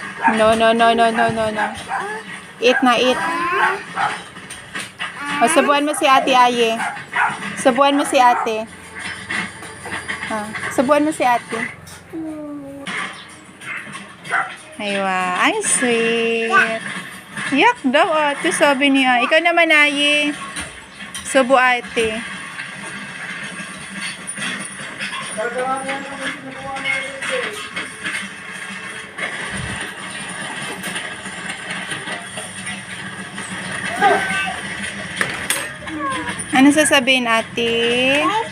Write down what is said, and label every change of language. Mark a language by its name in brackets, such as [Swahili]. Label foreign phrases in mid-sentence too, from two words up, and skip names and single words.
[English] No, no, no, no, no, no, no. Eat na, eat. O, [Filipino] subuan mo si ate, Aye. Subuan mo si ate. Subuan mo si ate. Aywa, ay sweet. Yak daw, ate, sabi niya. Ikaw naman, Aye. Subo, ate. Ano sasabihin, ate?